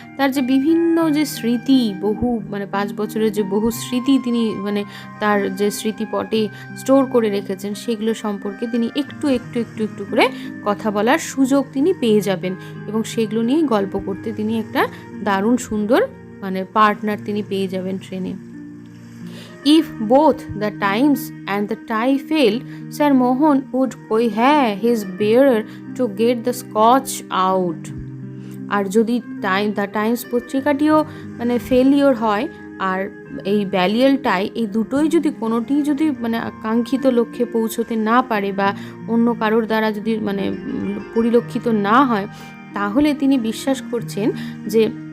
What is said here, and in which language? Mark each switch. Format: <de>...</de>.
<bn>তার যে বিভিন্ন যে স্মৃতি, বহু মানে 5 বছরের যে বহু স্মৃতি তিনি মানে তার যে স্মৃতিপটে স্টোর করে রেখেছেন, সেগুলো সম্পর্কে তিনি একটু একটু একটু একটু করে কথা বলার সুযোগ তিনি পেয়ে যাবেন, এবং সেগুলো নিয়েই গল্প করতে তিনি একটা দারুণ সুন্দর মানে পার্টনার তিনি পেয়ে যাবেন ট্রেনে।</bn> <en>If both the Times and the tie failed, Sir Mohan would cohere his bearer to get the Scotch out.</en> <bn>আর যদি দ্য টাইমস পত্রিকাটিও মানে ফেলিওর হয় আর এই ব্যালিয়াল টাই, এই দুটোই যদি কোনোটি যদি মানে কাঙ্ক্ষিত লক্ষ্যে পৌঁছতে না পারে বা অন্য কারোর দ্বারা যদি মানে পরিলক্ষিত না হয়, তাহলে তিনি বিশ্বাস করছেন যে</bn>